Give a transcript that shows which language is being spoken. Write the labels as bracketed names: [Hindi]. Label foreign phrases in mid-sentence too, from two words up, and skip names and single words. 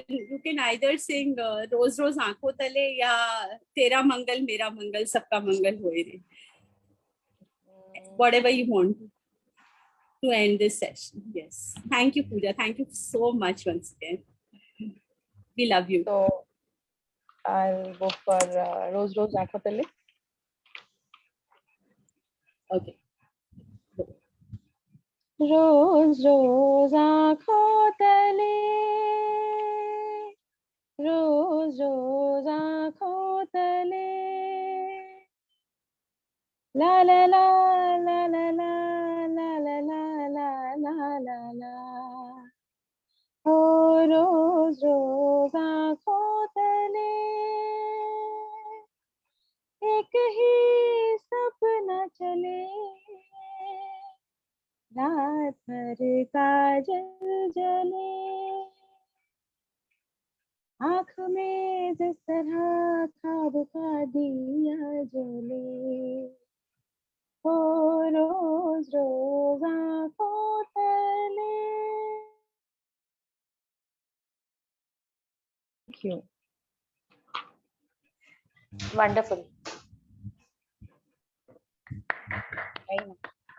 [English] You can either sing Rose Rose Aankhon Tale ya Tera Mangal Mera Mangal Sabka Mangal Hoye Re. Whatever you want to end this session. Yes. Thank you, Pooja. Thank you so much once again. We love you. So I'll go for Rose Rose Aankhon Tale. Okay. Rose Rose Aankhon Tale, Rose Rose Aankhon Tale, la la la la la la la la la la la la. [Hindi] Oh, रोज़ रोज़ आँखों तले, एक ही सपना चले, रात भर काजल जले, आँख में जिस तरह ख्वाब का दिया जले, ओ रोज रोज आँखों तले. Thank you. Wonderful. Very much.